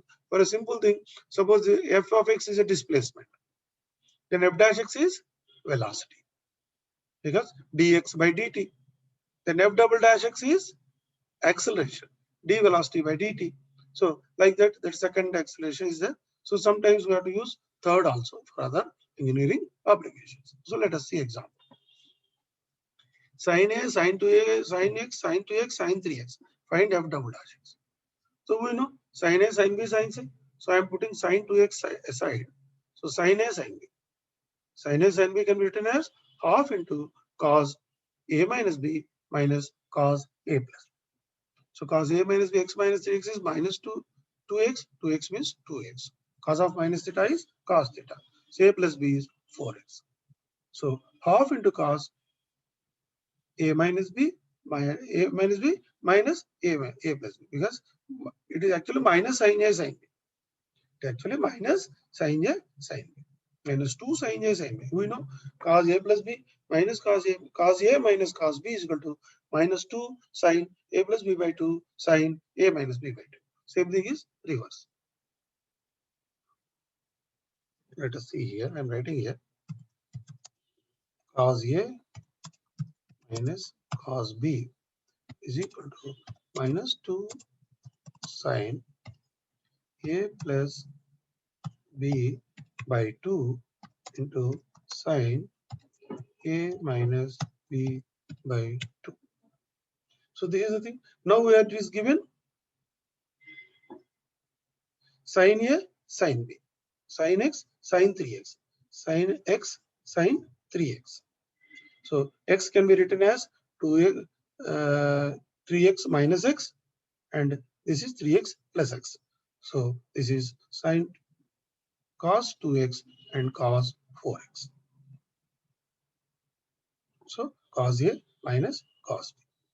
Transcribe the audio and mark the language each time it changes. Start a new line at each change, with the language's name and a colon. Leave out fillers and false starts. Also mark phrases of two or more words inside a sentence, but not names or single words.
English: For a simple thing, suppose the f of x is a displacement, then f dash x is velocity because dx by dt. Then f double dash x is acceleration, d velocity by dt. So like that, that second acceleration is there. So sometimes we have to use third also for other engineering applications. So let us see example. Sin a, sin 2a, sin x, sin 2x, sin 3x. Find f double dash x. So we know sin a, sin b, sin c. So I am putting sin 2x aside. So sin a, sin b. Sin a, sin b can be written as half into cos a minus b minus cos a plus. So cos a minus b x minus 3x is minus 2x. 2x means 2x. Cos of minus theta is cos theta. So a plus b is 4x. So half into cos a minus b minus a minus b minus a plus b, because it is actually minus sin a sin b. It is actually minus sin a sin b. Minus 2 sin a sin b. We know cos a plus b minus cos a minus cos b is equal to minus 2 sin a plus b by 2 sin a minus b by 2. Same thing is reverse. Let us see here. I am writing here cos A minus cos B is equal to minus 2 sin A plus B by 2 into sin A minus B by 2. So this is the thing. Now it is given sin A, sin B, sin X, sin 3X, sin X, sin 3X. So X can be written as 3X minus X, and this is 3X plus X. So this is sin cos 2X and cos 4X. So cos A minus cos B.